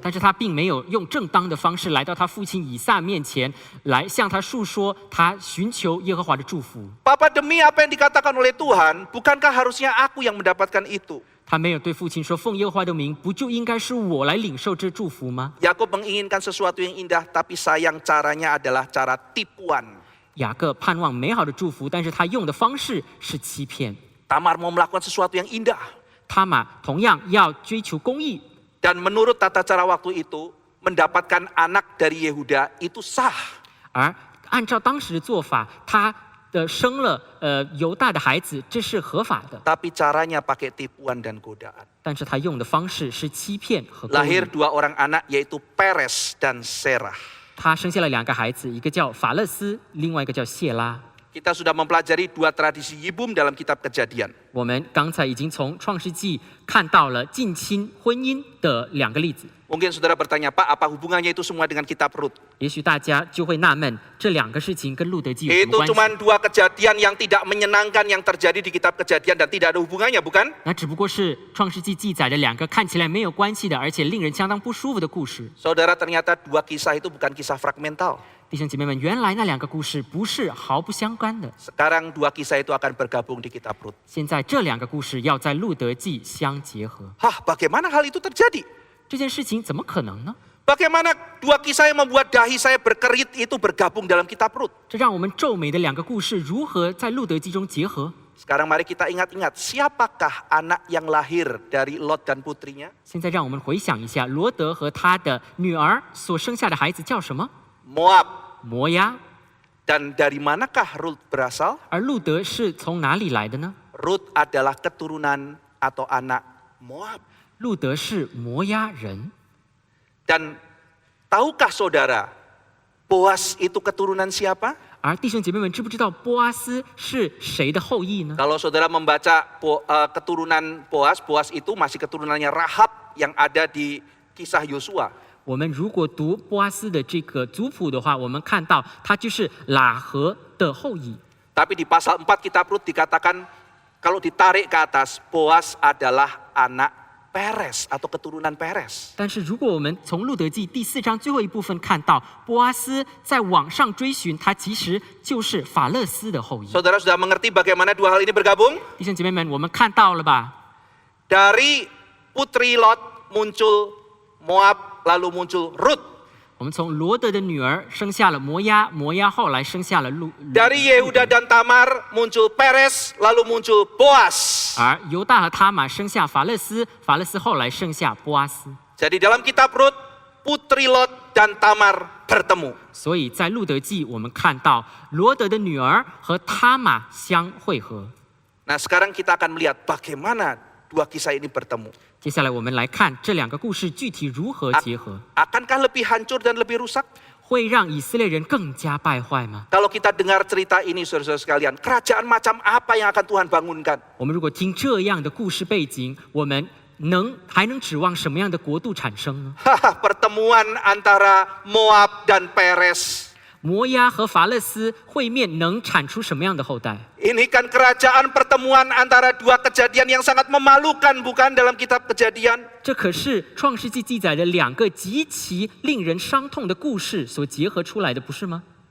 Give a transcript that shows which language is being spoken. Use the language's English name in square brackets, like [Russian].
[Chinese] 但是他并没有用正当的方式来到他父亲以撒面前，来向他述说他寻求耶和华的祝福。 [Indonesian] Papa, demi apa yang dikatakan oleh Tuhan, bukankah harusnya aku yang mendapatkan itu? [Chinese] 他没有对父亲说：“奉耶和华的名，不就应该是我来领受这祝福吗 [Indonesian] Yakub menginginkan sesuatu yang indah, tapi sayang caranya adalah cara tipuan. [Chinese] 雅各盼望美好的祝福，但是他用的方式是欺骗。 [Indonesian] Tamar mau melakukan sesuatu yang indah. [Chinese] 他玛同样要追求公义， [Indonesian] Dan menurut tata cara waktu itu, mendapatkan anak dari Yehuda itu sah. [Chinese] 而按照当时的做法，他生了犹大的孩子，这是合法的。 [Indonesian] Tapi caranya pakai tipuan dan godaan. [Chinese] 但是他用的方式是欺骗和勾 [Indonesian] Lahir [Chinese] 引。 [Indonesian] 2 orang anak, yaitu Peres dan Serah. [Chinese] 他生下了2个孩子，一个叫法勒斯，另外一个叫谢拉。 [Indonesian] Kita sudah mempelajari 2 tradisi Yibum dalam kitab Kejadian. [Chinese] 我们刚才已经从创世纪看到了近亲婚姻的2个例子。 [Indonesian] Mungkin saudara bertanya, Pak, apa hubungannya itu semua dengan kitab Rut? [Chinese] 也许大家就会纳闷，这2个事情跟路德记有什么 [Indonesian] Itu [Chinese] 关系？ [Indonesian] cuma 2 kejadian yang tidak menyenangkan yang terjadi di kitab Kejadian dan tidak ada hubungannya, bukan? [Chinese] 那只不过是创世纪记载的2个看起来没有关系的，而且令人相当不舒服的故事。 [Indonesian] Saudara, ternyata 2 kisah itu bukan kisah fragmental. [Chinese] 弟兄姐妹们，原来那2个故事不是毫不相干的。 [Indonesian] Sekarang 2 kisah itu akan bergabung di kitab Rut. [Chinese] 现在这2个故事要在路德记相结合， [Indonesian] Hah, bagaimana hal itu terjadi? [Chinese] 这件事情怎么可能呢？ [Indonesian] Bagaimana 2 kisah yang membuat dahi saya berkerit itu bergabung dalam kitab Rut? [Chinese] 这让我们皱眉的2个故事如何在路德记中结合？ [Indonesian] Sekarang mari kita ingat-ingat, siapakah anak yang lahir dari Lot dan putrinya? [Chinese] 现在让我们回想一下，罗德和他的女儿所生下的孩子叫什么？ [Indonesian] Moab. [Chinese] 摩押。 [Indonesian] Dan dari manakah Rut berasal? [Chinese] 而路德是从哪里来的呢？ [Indonesian] Rut adalah keturunan atau anak Moab. [Chinese] 路德是摩押人。 [Indonesian] Dan tahukah saudara, Boas itu keturunan siapa? [Chinese] 而弟兄姐妹们，知不知道波阿斯是谁的后裔呢？ [Indonesian] Kalau saudara membaca keturunan Boas, Boas itu masih keturunannya Rahab yang ada di kisah Yosua. [Chinese] 我们如果读波阿斯的这个族谱的话，我们看到他就是喇合的后裔。 [Indonesian] Tapi di pasal 4 kitab Rut dikatakan kalau ditarik ke atas, Boas adalah anak Peres atau keturunan Peres. [Chinese] 但是如果我们从路德记第4章最后一部分看到，波阿斯在往上追寻，他其实就是法勒斯的后裔。 [Indonesian] Saudara sudah mengerti bagaimana 2 hal ini bergabung? [Chinese] 弟兄姐妹们，我们看到了吧？ [Indonesian] Dari putri Lot muncul Moab, lalu muncul Rut. [Chinese] 我们从罗德的女儿生下了摩押，摩押后来生下了路。 [Indonesian] Dari Yehuda dan Tamar muncul Peres, lalu muncul Boas. [Chinese] 而犹大和他玛生下法勒斯，法勒斯后来生下波阿斯。 [Indonesian] Jadi dalam kitab Rut, putri Lot dan Tamar bertemu. [Chinese] 所以在路德记，我们看到罗德的女儿和他玛相会合。 [Indonesian] Nah, sekarang kita akan melihat bagaimana 2 kisah ini bertemu. [Chinese] 接下来我们来看这2个故事具体如何结合， [Indonesian] Akankah lebih hancur dan lebih rusak? [Chinese] 会让以色列人更加败坏吗？ [Indonesian] Kalau kita dengar cerita ini, saudara-saudara sekalian, kerajaan macam apa yang akan Tuhan bangunkan? [Chinese] 我们如果听这样的故事背景，我们还能指望什么样的国度产生呢？ [Indonesian] Pertemuan antara Moab dan Peres. [Chinese] 摩押和法勒斯会面能产出什么样的后代？ [Indonesian] Ini kan kerajaan pertemuan antara dua kejadian yang sangat memalukan, bukan dalam kitab Kejadian? [Chinese] 这可是创世纪记载的两个极其令人伤痛的故事所结合出来的，不是吗？